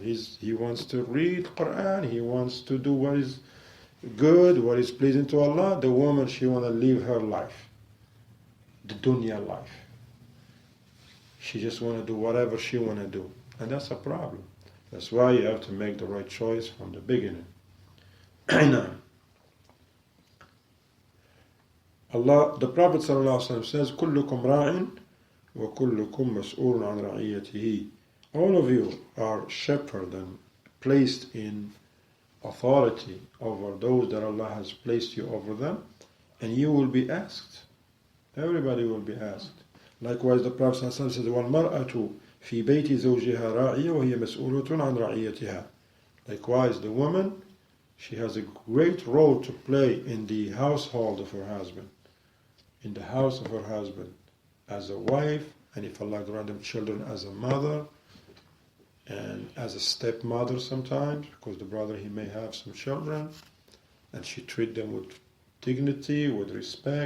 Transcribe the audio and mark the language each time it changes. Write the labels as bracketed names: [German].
[English] He wants to read Quran, he wants to do what is good, what is pleasing to Allah. The woman, she want to live her life, the dunya life. She just want to do whatever she want to do. And that's a problem. That's why you have to make the right choice from the beginning. Allah, the Prophet ﷺ says, [Arabic] كُلُّكُمْ رَاعٍ وَكُلُّكُمْ مَسْئُولٌ عَنْ رَعِيَّتِهِ. [English] All of you are shepherd and placed in authority over those that Allah has placed you over them, and you will be asked. Everybody will be asked. Likewise, the Prophet ﷺ says, [Arabic] وَالْمَرْأَةُ فِي بَيْتِ زَوْجِهَا رَاعِيَةٌ وَهِيَ مَسْئُولَةٌ عَنْ رَعِيَّتِهَا. [English] Likewise, the woman, she has a great role to play in the household of her husband, in the house of her husband, as a wife, and if Allah grant them children, as a mother, and as a stepmother sometimes, because the brother, he may have some children, and she treat them with dignity, with respect, seeking the reward from Allah, because